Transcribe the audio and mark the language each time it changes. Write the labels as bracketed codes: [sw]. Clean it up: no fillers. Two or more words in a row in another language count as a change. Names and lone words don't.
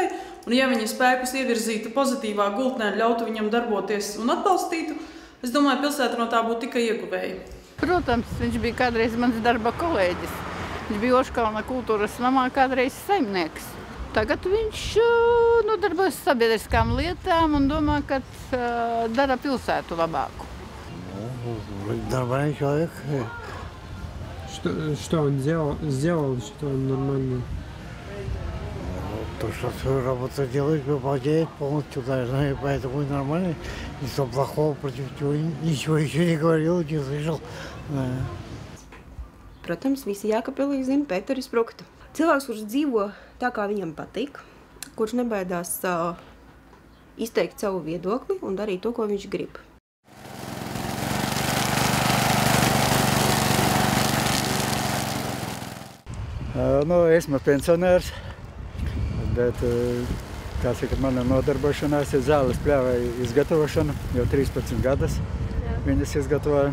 [lv] Un ja viņa spēkus ievirzītu pozitīvā gultnē, ļautu viņam darboties un atbalstītu, es domāju, pilsēta no tā būtu tikai ieguvēja. Protams, viņš bija kādreiz mans darba kolēģis. Viņš bija Oškalna kultūras namā kādreiz saimnieks. Tagad viņš nodarbojas sabiedriskām lietām un domā, ka dara pilsētu labāku. [ru] Нормальный человек. Что он сделал, что он нормальный? То, что свою работу делает, выполняет полностью, наверное, поэтому и нормально. Ничего плохого против него, ничего еще не говорил, не слышал. [lv] Protams, visi Jēkabpilī zina Pēteri Spruktu. Cilvēks, kurš dzīvo tā, kā viņam patīk, kurš nebaidās izteikt savu viedokli un darīt to, ko viņš grib. Esmu pensionārs, bet kā saka, mana nodarbošanās ir zāles pļāvai izgatavošana, jau 13 gadus viņas izgatavoju.